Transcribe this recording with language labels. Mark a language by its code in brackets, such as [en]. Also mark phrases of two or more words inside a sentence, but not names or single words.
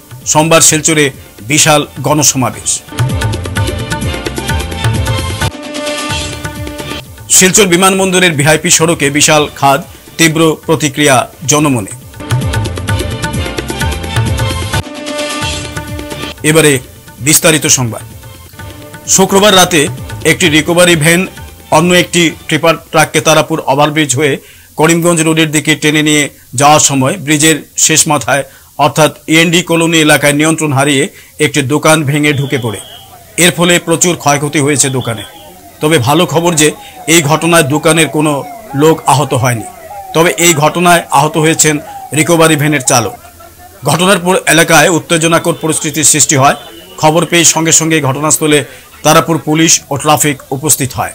[bn] সোমবার শিলচরে বিশাল গণসমাবেশ। শিলচর বিমানবন্দরের ভিআইপি সড়কে বিশাল খাদ, তীব্র প্রতিক্রিয়া জনমনে। এবারে বিস্তারিত সংবাদ। শুক্রবার রাতে একটি রিকভারি ভ্যান অন্য একটি ট্রিপার ট্রাককে তারাপুর ওভারব্রিজ হয়ে করিমগঞ্জ রোডের দিকে টেনে নিয়ে যাওয়ার সময় ব্রিজের শেষ মাথায় অর্থাৎ END কলোনি এলাকায় নিয়ন্ত্রণ হারিয়ে একটি দোকান ভেঙে ঢুকে পড়ে এর ফলে প্রচুর ক্ষয়ক্ষতি হয়েছে দোকানে। তবে ভালো খবর যে এই ঘটনায় দোকানের কোনো লোক আহত হয়নি। তবে এই ঘটনায় আহত হয়েছেন রিকভারি ভ্যানের চালক। ঘটনার পর এলাকায় উত্তেজনাকর পরিস্থিতির সৃষ্টি হয়। খবর পেয়ে সঙ্গে সঙ্গে ঘটনাস্থলে তারাপুর পুলিশ ও ট্রাফিক উপস্থিত হয়।